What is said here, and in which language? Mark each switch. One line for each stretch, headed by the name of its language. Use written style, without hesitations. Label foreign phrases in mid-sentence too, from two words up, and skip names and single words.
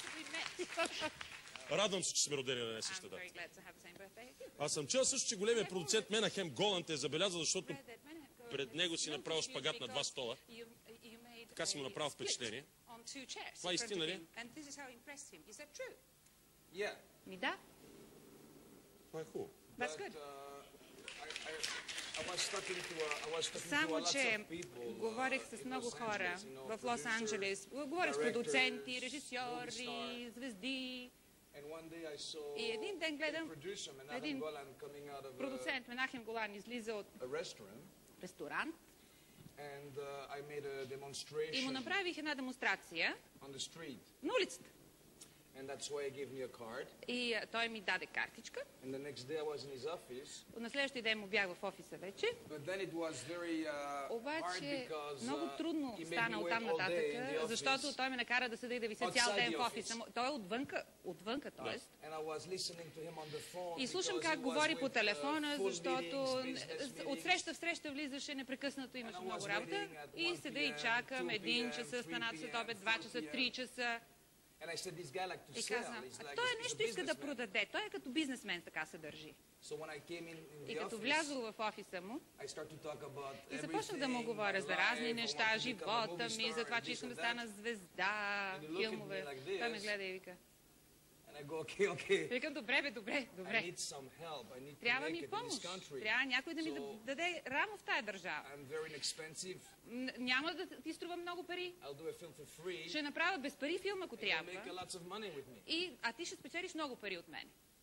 Bulgarian: Радвам се, че сме родени на една и съща дата. Аз съм чел също, че големият продуцент Менахем Голанд е забелязал, защото пред него си направил шпагат на 2 стола. Така си му направил впечатление. Това истина ли?
English: Yeah.
Bulgarian: Ми да, Това е хубаво.
English: that's good. I was talking to
Bulgarian: Само,
English: lots
Bulgarian: че
English: of people,
Bulgarian: говорих с
English: in
Bulgarian: много
English: Los
Bulgarian: хора
English: Angeles, you know,
Bulgarian: в Лос-Анджелес. Говорих с
English: directors,
Bulgarian: продуценти,
English: movie
Bulgarian: режисьори,
English: star.
Bulgarian: звезди.
English: And one day I saw
Bulgarian: И един ден гледам
English: a producer, Menachem
Bulgarian: един
English: Golan, coming out of
Bulgarian: продуцент Менахем Голан излиза от
English: a restaurant,
Bulgarian: ресторант
English: and I made a
Bulgarian: и му
English: demonstration
Bulgarian: направих една демонстрация
English: on the street.
Bulgarian: на улицата.
English: And that's why he gave me a card.
Bulgarian: И той ми даде картичка.
English: And the next day I was in his office.
Bulgarian: На следващия ден му бях в офиса вече.
English: But then it was very hard
Bulgarian: Обаче
English: because
Bulgarian: много трудно
English: he made
Bulgarian: стана
English: me
Bulgarian: оттам
English: wait all day in
Bulgarian: нататък,
English: the
Bulgarian: защото
English: office.
Bulgarian: той ме накара да седа и да вися цял
English: Outside
Bulgarian: ден
English: the
Bulgarian: в офиса.
English: office.
Bulgarian: Той е отвънка, т.е.
English: And I was listening to him on the phone
Bulgarian: И слушам
English: because
Bulgarian: как
English: he
Bulgarian: говори
English: was
Bulgarian: по
English: with,
Bulgarian: телефона,
English: full
Bulgarian: защото
English: meetings, business
Bulgarian: от
English: meetings.
Bulgarian: среща в среща влизаше непрекъснато, имаше
English: And I
Bulgarian: много
English: was
Bulgarian: работа.
English: waiting at
Bulgarian: И
English: 1
Bulgarian: седа и
English: p.m.,
Bulgarian: чакам
English: 2
Bulgarian: 1
English: p.m.,
Bulgarian: часа,
English: 3
Bulgarian: станат след обед, 2
English: p.m.,
Bulgarian: часа,
English: 4
Bulgarian: 3 часа.
English: And I said, this guy like to
Bulgarian: И
English: sell.
Bulgarian: казвам,
English: He's like,
Bulgarian: той
English: he's a
Bulgarian: нещо иска да
English: businessman.
Bulgarian: продаде. Той е като бизнесмен, така се държи.
English: So when I came in
Bulgarian: И
English: the
Bulgarian: като
English: office,
Bulgarian: влязох в офиса му,
English: I start to talk about
Bulgarian: и започнах да му
English: everything,
Bulgarian: говоря
English: my
Bulgarian: за разни
English: life, I
Bulgarian: неща,
English: want to become a
Bulgarian: живота
English: movie
Bulgarian: ми,
English: star
Bulgarian: за това,
English: and
Bulgarian: че
English: this
Bulgarian: искам да
English: and
Bulgarian: стана
English: that.
Bulgarian: звезда,
English: And he looked at me
Bulgarian: филмове.
English: like this.
Bulgarian: Той ме гледа и вика.
English: And I go, okay.
Bulgarian: Викам, добре,
English: I
Bulgarian: добре.
English: need some help. I need to
Bulgarian: Трябва
English: make
Bulgarian: ми
English: it in this
Bulgarian: помощ.
English: country.
Bulgarian: Трябва някой да ми
English: So-
Bulgarian: даде рамо в тая държава.
English: I'm very inexpensive.
Bulgarian: Няма да ти струва много пари.
English: I'll do a film for free.
Bulgarian: Ще направя без пари филм, ако
English: And you'll make a
Bulgarian: трябва.
English: lots of money with me.
Bulgarian: А ти ще спечелиш много пари от мен.